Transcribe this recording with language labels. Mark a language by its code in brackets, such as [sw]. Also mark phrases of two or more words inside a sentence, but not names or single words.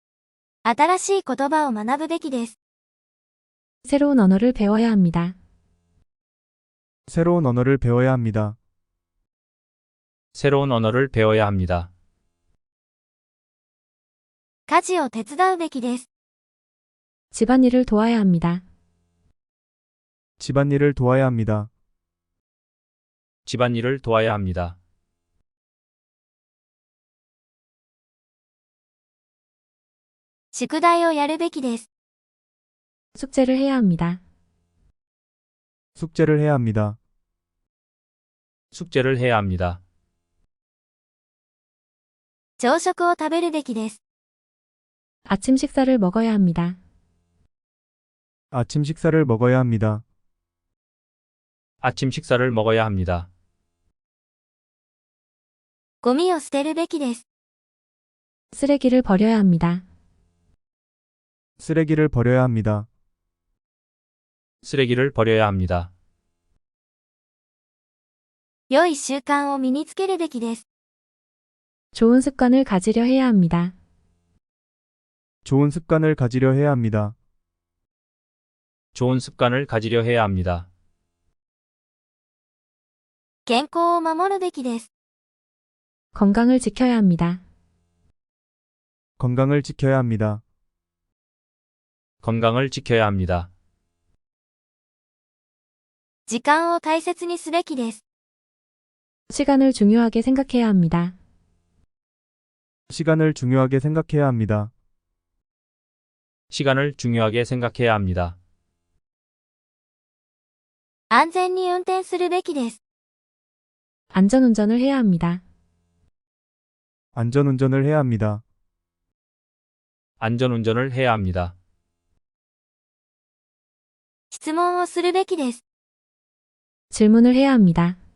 [ja] 新しい言葉を学ぶべきです。 [ko] 새로운 언어를 배워야 합니다. 새로운 언어를 배워야 합니다. 새로운 언어를 배워야 합니다. [ja] 家事を手伝うべきです。 [ko] 집안일을 도와야 합니다. 집안일을 도와야 합니다. 집안일을 도와야 합니다. [ja] 宿題をやるべきです。 [ko] 숙제를 해야 합니다. 숙제를 해야 합니다. 숙제를 해야 합니다. [ja] 朝食を食べるべきです。 [ko] 아침 식사를 먹어야 합니다. 아침 식사를 먹어야 합니다. 아침 식사를 먹어야 합니다. [ja] ゴミを捨てるべきです。 [ko] 쓰레기를 버려야 합니다. 쓰레기를 버려야 합니다. 쓰레기를 버려야 합니다. [ja] 良い習慣を身につけるべきです。 [ko] 좋은 습관을 가지려 해야 합니다. 좋은 습관을 가지려 해야 합니다. 좋은 습관을 가지려 해야 합니다. [ja] 健康を守るべきです。 [ko] 건강을 지켜야 합니다. 건강을 지켜야 합니다. 건강을 지켜야 합니다. [ja] 時間を大切にすべきです。 [ko] 시간을 중요하게 생각해야 합니다. 시간을 중요하게 생각해야 합니다. 시간을 중요하게 생각해야 합니다. [ja] 安全に運転するべきです。 [ko] 안전운전을 해야 합니다. 안전운전을 해야 합니다. 안전운전을 해야 합니다. [ja] 質問をするべきです。 [ko] 질문을 해야 합니다.